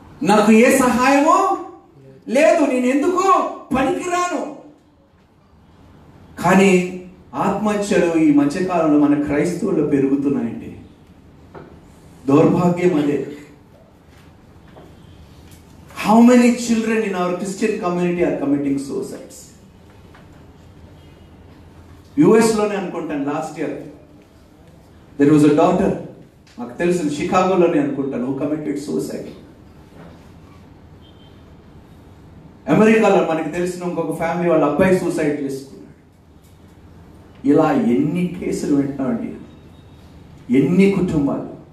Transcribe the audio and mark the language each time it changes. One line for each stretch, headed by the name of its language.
Telugu: నాకు ఏ సహాయమో లేదు, నేను ఎందుకు పనికిరాను. కానీ ఆత్మహత్యలు ఈ మధ్యకాలంలో మన క్రైస్తవుల్లో పెరుగుతున్నాయండి. దౌర్భాగ్యం అదే.
English: How many children in our Christian community are committing suicides?
Telugu: US లోనే అనుకుంటాను, last year
English: there was a daughter,
Telugu: నాకు తెలుసు షికాగోలోనే అనుకుంటాను,
English: who committed suicide.
Telugu: అమెరికాలో మనకి తెలిసిన ఇంకొక ఫ్యామిలీ వాళ్ళ అబ్బాయి సూసైడ్ చేసుకున్నాడు. ఇలా ఎన్ని కేసులు వింటున్నామండి, ఎన్ని కుటుంబాలు.